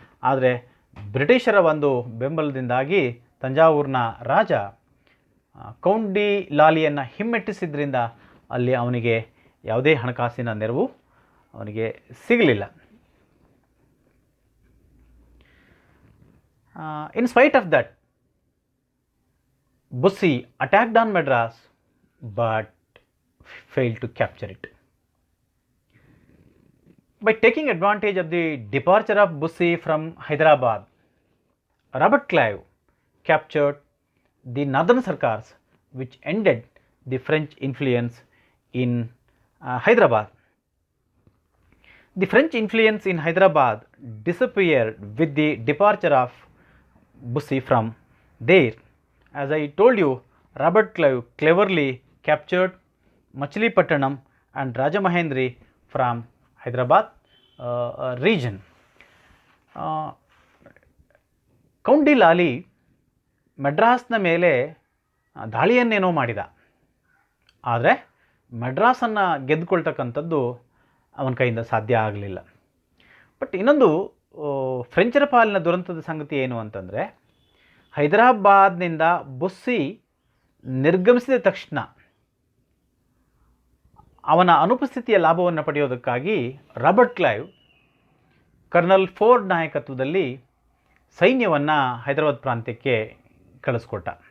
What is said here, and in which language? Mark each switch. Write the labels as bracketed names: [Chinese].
[Kannada] ಆದರೆ ಬ್ರಿಟಿಷರ ಒಂದು ಬೆಂಬಲದಿಂದಾಗಿ ತಂಜಾವೂರಿನ ರಾಜ ಕೌಂಟ್ ಡಿ ಲಾಲಿಯನ್ನು ಹಿಮ್ಮೆಟ್ಟಿಸಿದ್ರಿಂದ ಅಲ್ಲಿ ಅವನಿಗೆ ಯಾವುದೇ ಹಣಕಾಸಿನ ನೆರವು ಅವನಿಗೆ ಸಿಗಲಿಲ್ಲ. [English] In spite of that, Bussy attacked on Madras but failed to capture it. By taking advantage of the departure of Bussy from Hyderabad, Robert Clive captured the northern Sarkars, which ended the French influence in Hyderabad. The French influence in Hyderabad disappeared with the departure of Bussy from there. As I told you, Robert Clive cleverly captured Machilipattanam and Rajamahendri from Hyderabad region. [Kannada] Count D ಲಾಲಿ ಮಡ್ರಾಸ್ನ ಮೇಲೆ ದಾಳಿಯನ್ನೇನೋ ಮಾಡಿದ, ಆದರೆ ಮಡ್ರಾಸನ್ನು ಗೆದ್ದುಕೊಳ್ತಕ್ಕಂಥದ್ದು ಅವನ ಕೈಯಿಂದ ಸಾಧ್ಯ ಆಗಲಿಲ್ಲ. But ಇನ್ನೊಂದು ಫ್ರೆಂಚರ ಪಾಲಿನ ದುರಂತದ ಸಂಗತಿ ಏನು ಅಂತಂದರೆ, ಹೈದರಾಬಾದ್ನಿಂದ ಬುಸ್ಸಿ ನಿರ್ಗಮಿಸಿದ ತಕ್ಷಣ ಅವನ ಅನುಪಸ್ಥಿತಿಯ ಲಾಭವನ್ನು ಪಡೆಯೋದಕ್ಕಾಗಿ ರಾಬರ್ಟ್ ಕ್ಲೈವ್ ಕರ್ನಲ್ ಫೋರ್ಡ್ ನಾಯಕತ್ವದಲ್ಲಿ ಸೈನ್ಯವನ್ನು ಹೈದರಾಬಾದ್ ಪ್ರಾಂತ್ಯಕ್ಕೆ ಕಳಿಸ್ಕೊಟ್ಟ.